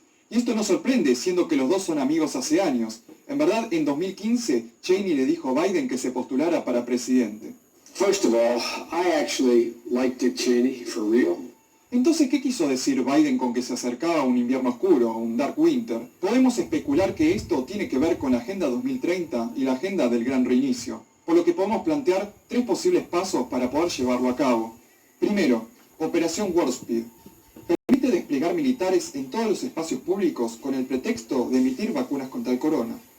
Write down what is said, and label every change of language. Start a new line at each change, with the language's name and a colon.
Spanish: Y esto no sorprende, siendo que los dos son amigos hace años. En verdad, en 2015, Cheney le dijo a Biden que se postulara para presidente.
English: First of all, I actually like Dick Cheney, for real.
Spanish: Entonces, ¿qué quiso decir Biden con que se acercaba un invierno oscuro, un
English: dark winter?
Spanish: Podemos especular que esto tiene que ver con la Agenda 2030 y la Agenda del Gran Reinicio, por lo que podemos plantear 3 posibles pasos para poder llevarlo a cabo. Primero, Operación Warp Speed. Permite desplegar militares en todos los espacios públicos con el pretexto de emitir vacunas contra el corona.